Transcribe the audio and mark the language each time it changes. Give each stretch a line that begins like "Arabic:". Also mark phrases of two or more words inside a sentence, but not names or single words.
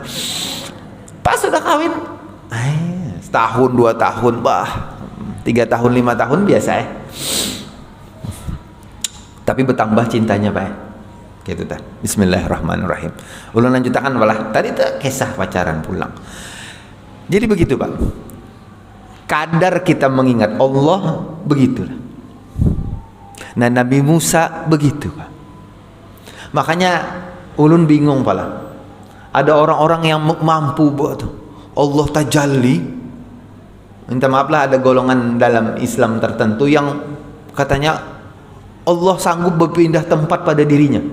Indonesian: Pas sudah kawin, setahun 2 tahun, 3 tahun 5 tahun biasa Tapi bertambah cintanya, Pak. Gitu dah. Bismillahirrahmanirrahim.
Banjar: Ulun lanjutkan walah. Tadi tuh kisah pacaran pulang.
Indonesian: Jadi begitu, Pak. Kadar kita mengingat Allah begitulah. Nah, Nabi Musa begitu, Pak.
Banjar: Makanya ulun bingung pala.
Indonesian: Ada orang-orang yang mampu buat Allah tajalli. Minta maaf lah, ada golongan dalam Islam tertentu yang katanya Allah sanggup berpindah tempat pada dirinya.